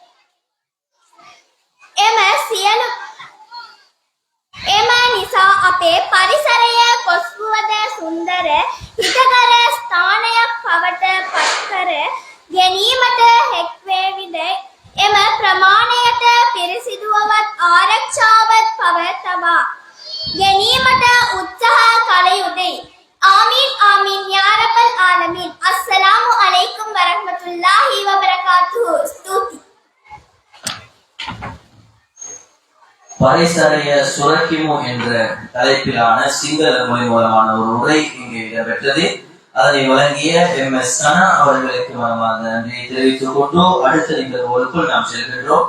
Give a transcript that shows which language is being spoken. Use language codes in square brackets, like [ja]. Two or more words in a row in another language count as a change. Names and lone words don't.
[si] එම නිසා අපේ පරිසරය කොස්වුවද සුන්දර හිතකර ස්ථානයක් බවට පත්කර ගැනීමට හැකිවේවිද එම ප්‍රමාණයට පිරිසිදුවවත් ආරක්ෂාවත් පවතවා ගැනීමට උත්සාහ කළ යුතුයි. [ar] آمين آمين يا رب العالمين. السلام عليكم ورحمة الله وبركاته. [si] ස්තුති. [ta] பரிசறைய சுரக்கிமு என்ற தலைப்பிலான சிங்கள மொழி மூலமான ஒரு உரை இங்கே இடம்பெற்றது. அதனை வழங்கிய MS சனா அவர்களுக்கு மனமார்ந்த நன்றியை தெரிவித்துக் கொண்டு அடுத்த நிகழ்வுகளுக்குள் நாம் செல்கின்றோம்.